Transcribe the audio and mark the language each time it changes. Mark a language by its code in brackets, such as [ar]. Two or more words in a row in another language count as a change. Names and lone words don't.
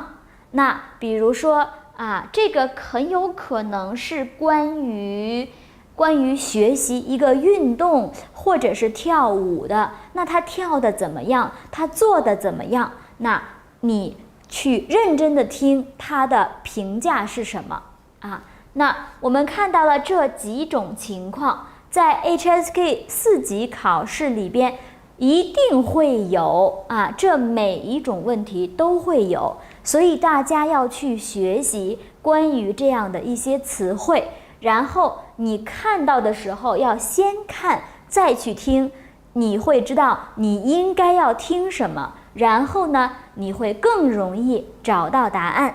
[zh] 那比如說這個很有可能是關於學習一個運動或者是跳舞的。那他跳的怎麼樣？他做的怎麼樣？那你去認真的聽他的評價是什麼那我們看到了這幾種情況，在 HSK 4級考試裡邊一定會有這每一種問題都會有，所以大家要去學習關於這樣的一些詞彙，然後你看到的時候要先看再去聽，你會知道你應該要聽什麼，然後呢你會更容易找到答案。